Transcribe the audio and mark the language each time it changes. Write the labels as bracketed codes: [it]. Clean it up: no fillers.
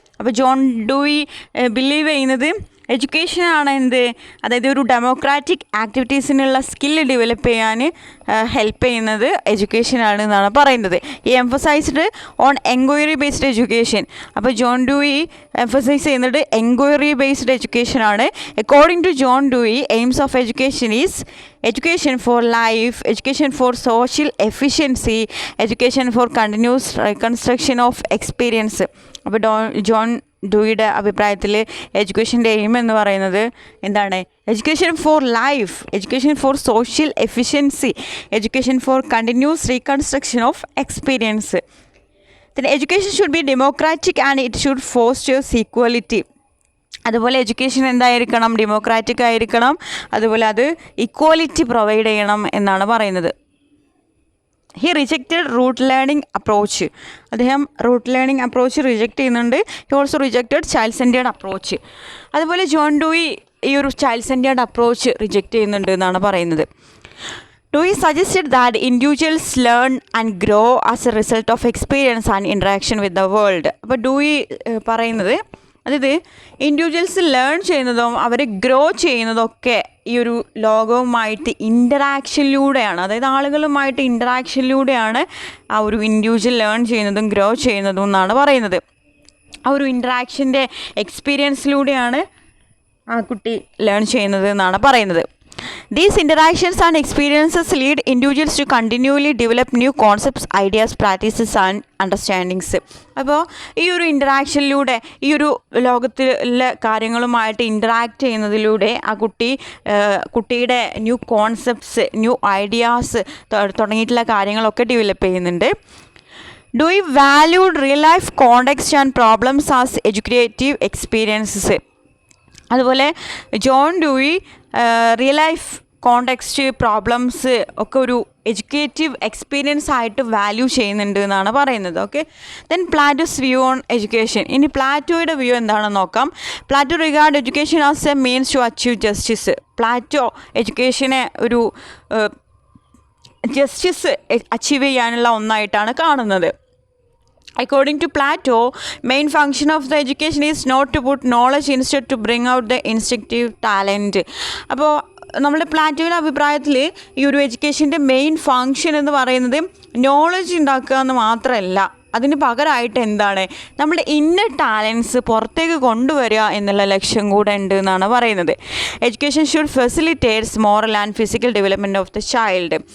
[ml] അപ്പോൾ John Dewey believe ചെയ്യുന്നത് എഡ്യൂക്കേഷനാണ് അതായത് ഒരു ഡെമോക്രാറ്റിക് ആക്ടിവിറ്റീസിനുള്ള സ്കില്ല് ഡെവലപ്പ് ചെയ്യാൻ ഹെൽപ്പ് ചെയ്യുന്നത് എഡ്യൂക്കേഷനാണ് എന്നാണ് പറയുന്നത്. [en] ഈ emphasized on enquiry based education. [ml] അപ്പോൾ ജോൺ ഡൂയി എംഫസൈസ് ചെയ്യുന്നത് enquiry based എഡ്യൂക്കേഷനാണ്. [en] According to John Dewey, aims of education is education for life, education for social efficiency, education for continuous reconstruction of experience. അപ്പോൾ John [ml] ഡൂയിയുടെ അഭിപ്രായത്തിൽ എഡ്യൂക്കേഷൻ്റെ aim എന്ന് പറയുന്നത് എന്താണ്? [en] Education for life, education for social efficiency, education for continuous reconstruction of experience. then education should be democratic and it should foster equality. [ml] അതുപോലെ education എന്തായിരിക്കണം? Democratic ആയിരിക്കണം, അതുപോലെ അത് ഇക്വാലിറ്റി പ്രൊവൈഡ് ചെയ്യണം എന്നാണ് പറയുന്നത്. [en] He rejected rote learning approach. [ml] അദ്ദേഹം root learning approach reject ചെയ്യുന്നുണ്ട്. [en] He also rejected child centred approach. [ml] അതുപോലെ ജോൺ ഡൂയി ഈ ഒരു ചൈൽഡ് സെൻറ്റേർഡ് അപ്രോച്ച് റിജക്റ്റ് ചെയ്യുന്നുണ്ട് എന്നാണ് പറയുന്നത്. [en] Dewey suggested that individuals learn and grow as a result of experience and interaction with the world. [ml] അപ്പോൾ Dewey പറയുന്നത്, അതായത് ഇൻഡിവിജ്വൽസ് ലേൺ ചെയ്യുന്നതും അവർ ഗ്രോ ചെയ്യുന്നതൊക്കെ ഈ ഒരു ലോകവുമായിട്ട് ഇൻ്ററാക്ഷനിലൂടെയാണ്, അതായത് ആളുകളുമായിട്ട് ഇൻ്ററാക്ഷനിലൂടെയാണ് ആ ഒരു ഇൻഡിവിജ്വൽ ലേൺ ചെയ്യുന്നതും ഗ്രോ ചെയ്യുന്നതും എന്നാണ് പറയുന്നത്. ആ ഒരു ഇൻ്ററാക്ഷൻ്റെ എക്സ്പീരിയൻസിലൂടെയാണ് ആ കുട്ടി ലേൺ ചെയ്യുന്നത് എന്നാണ് പറയുന്നത്. [en] These interactions and experiences lead individuals to continually develop new concepts, ideas, practices and understandings. [ml] അപ്പോൾ ഈ ഒരു ഇൻ്ററാക്ഷനിലൂടെ, ഈ ഒരു ലോകത്തിലെ കാര്യങ്ങളുമായിട്ട് ഇൻ്ററാക്ട് ചെയ്യുന്നതിലൂടെ ആ കുട്ടിയുടെ ന്യൂ കോൺസെപ്റ്റ്സ്, ന്യൂ ഐഡിയാസ് തുടങ്ങിയിട്ടുള്ള കാര്യങ്ങളൊക്കെ ഡെവലപ്പ് ചെയ്യുന്നുണ്ട്. [en] Dewey valued real life context and problems as educative experiences. [ml] അതുപോലെ John Dewey real life context, problems ഒക്കെ ഒരു എഡ്യൂക്കേറ്റീവ് എക്സ്പീരിയൻസ് ആയിട്ട് വാല്യൂ ചെയ്യുന്നുണ്ട് എന്നാണ് പറയുന്നത്. [en] Okay, then Plato's view on education. [ml] ഇനി പ്ലാറ്റോയുടെ വ്യൂ എന്താണെന്ന് നോക്കാം. [en] Plato regard education as a means to achieve justice. [ml] Plato എഡ്യൂക്കേഷനെ ഒരു ജസ്റ്റിസ് അച്ചീവ് ചെയ്യാനുള്ള ഒന്നായിട്ടാണ് കാണുന്നത്. [en] According to Plato, main function of the education is not to put knowledge, instead to bring out the instinctive talent. [ml] അപ്പോൾ നമ്മുടെ പ്ലാറ്റോയുടെ അഭിപ്രായത്തിൽ ഈ ഒരു എഡ്യൂക്കേഷൻ്റെ main function എന്ന് പറയുന്നത് നോളജ് ഉണ്ടാക്കുക എന്ന് മാത്രമല്ല, അതിന് പകരമായിട്ട് എന്താണ്, നമ്മുടെ ഇന്നർ ടാലൻസ് പുറത്തേക്ക് കൊണ്ടുവരിക എന്നുള്ള ലക്ഷ്യം കൂടെ ഉണ്ട് എന്നാണ് പറയുന്നത്. [en] Education should facilitates moral and physical development of the child.